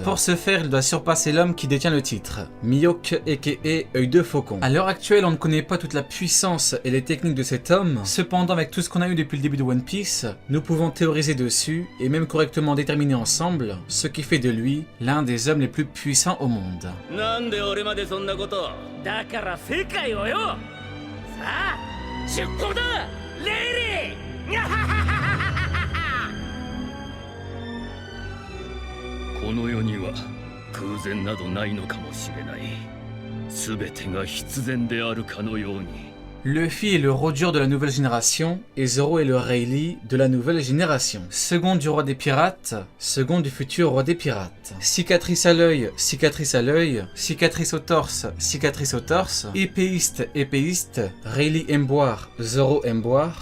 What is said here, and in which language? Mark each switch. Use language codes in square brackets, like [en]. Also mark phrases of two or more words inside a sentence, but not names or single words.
[fr] Pour ce faire, il doit surpasser l'homme qui détient le titre, Mihawk aka Œil de Faucon. À l'heure actuelle, on ne connaît pas toute la puissance et les techniques de cet homme. Cependant, avec tout ce qu'on a eu depuis le début de One Piece, nous pouvons théoriser dessus et même correctement déterminer ensemble ce qui fait de lui l'un des hommes les plus puissants au monde. [ja] この世には空前などないのかもしれない。すべてが必然であるかのように。 [fr] Luffy est le Roger de la nouvelle génération et Zoro est le Rayleigh de la nouvelle génération. Second du roi des pirates, second du futur roi des pirates. Cicatrice à l'œil, cicatrice à l'œil, cicatrice au torse, cicatrice au torse. Épéiste, épéiste, Rayleigh aime boire, Zoro aime boire.